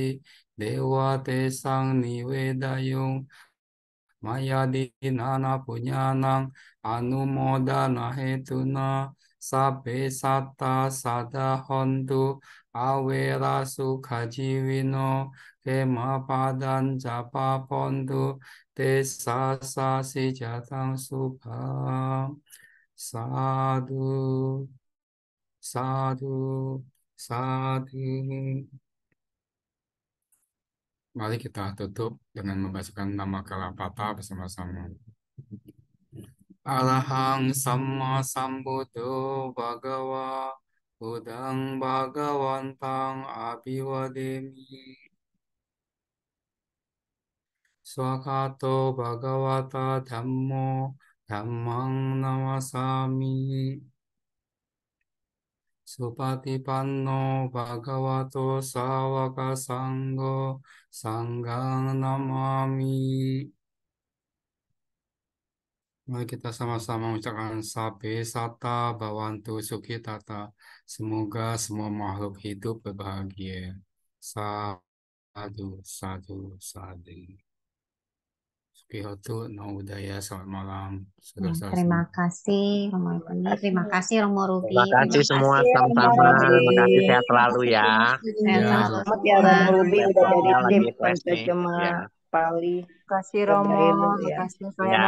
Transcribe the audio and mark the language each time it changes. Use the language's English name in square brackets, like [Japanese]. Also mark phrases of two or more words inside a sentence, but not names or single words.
[Pali] dewa te sang nivedayung Maya dinana punyanang anumodana hetuna sabe satta sada hontu awera sukha jiwino kema padan japa pontu desa sasi jatang subham sadu sadu sadu. [Indonesian] Mari kita tutup dengan membacakan nama Kalapata bersama-sama. [Pali] Arahang Samma Sambuddho Bhagava Budang Bhagawantang Abhivademi Swakato Bhagavata Dhammo Dhammang Namasami Supatipanno Bhagavato Sawaka Sangho Sanggang Namami. [Indonesian] Mari kita sama-sama mengucapkan [Pali] sabe sata bawantu sukitata. [Indonesian] Semoga semua makhluk hidup berbahagia. [Pali] Sadu, sadu, sadu. Sukiyoto, Namo Buddhaya. [Indonesian] Selamat malam, saudara-saudara Terima semua. kasih Romo Tony, terima kasih Romo Ruby, Terima kasih terima semua kasih Romo sama-sama. Romo Terima kasih, Ruby. sehat selalu ya. Sehat Ya, selalu Selamat ya semua. Romo Ruby udah jadi Laptopnya tim lagi flash nih. penerjemah Ya, Pali Kasih ke Romo, Braille ya. makasih saya ya,